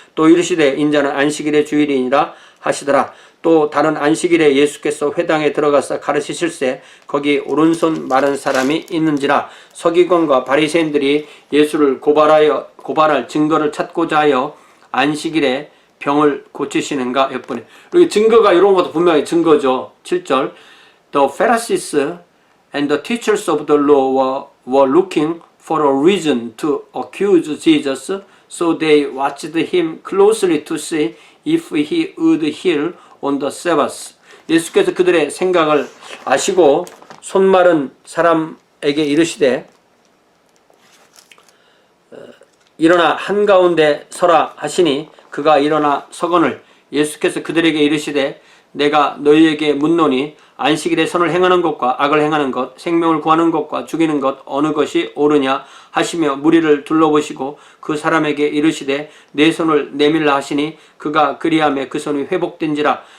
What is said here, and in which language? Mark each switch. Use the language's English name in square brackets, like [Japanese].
[Korean] 또 이르시되 인자는 안식일의 주일이니라 하시더라. 또 다른 안식일에 예수께서 회당에 들어가서 가르치실세 거기 오른손 마른 사람이 있는지라. 서기관과 바리새인들이 예수를 고발할 증거를 찾고자 하여 안식일에 병을 고치시는가 였더니, 여기 증거가 이런 것도 분명히 증거죠. [English] 7절 The Pharisees and the teachers of the law were looking for a reason to accuse Jesus, so they watched him closely to see if he would heal on the Sabbath. [Korean] 예수께서 그들의 생각을 아시고 손 마른 사람에게 이르시되 일어나 한가운데 서라 하시니 그가 일어나 서거늘 예수께서 그들에게 이르시되 내가 너희에게 묻노니 안식일에 선을 행하는 것과 악을 행하는 것, 생명을 구하는 것과 죽이는 것 어느 것이 옳으냐 하시며 무리를 둘러보시고 그 사람에게 이르시되 내 손을 내밀라 하시니 그가 그리하매 그 손이 회복된지라.